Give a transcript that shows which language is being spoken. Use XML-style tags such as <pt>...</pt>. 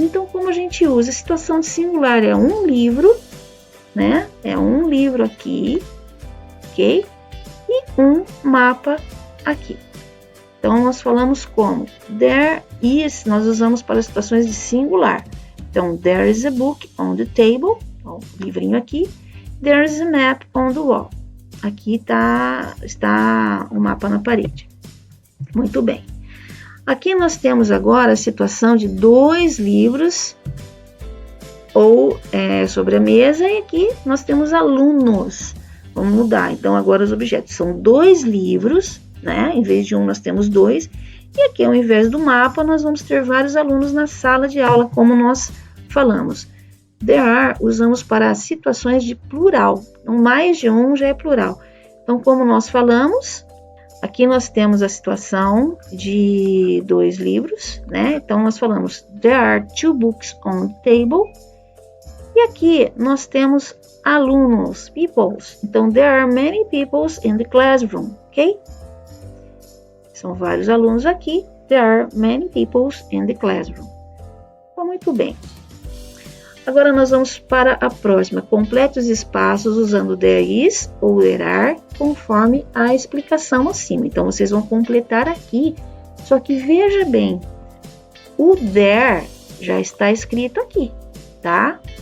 <pt>Então, como a gente usa? A situação de singular é um livro, né? É um livro aqui, ok? E um mapa aqui. Então, nós falamos como? There is, nós usamos para situações de singular. Então,</pt> <en>there is a book on the table,</en> <pt>ó, o livrinho aqui.</pt> <en>There is a map on the wall.</en> <pt>Aqui está o mapa na parede. Muito bem. Aqui nós temos agora a situação de 2 livros sobre a mesa, e aqui nós temos alunos. Vamos mudar, então, agora os objetos. São 2 livros, né? Em vez de um, nós temos 2. E aqui, ao invés do mapa, nós vamos ter vários alunos na sala de aula, como nós falamos. There are, usamos para situações de plural. Então, mais de um já é plural. Então, como nós falamos, aqui nós temos a situação de 2 livros, né? Então, nós falamos,</pt> <en>there are 2 books on the table.</en> <pt>E aqui nós temos alunos, peoples.</pt> <en>Então, there are many peoples in the classroom, ok?</en> <pt>São vários alunos aqui.</pt> <en>There are many peoples in the classroom.</en> <pt>Então, muito bem. Agora nós vamos para a próxima. Complete os espaços usando there is ou there are, conforme a explicação acima. Então, vocês vão completar aqui. Só que veja bem, o there já está escrito aqui, tá?</pt>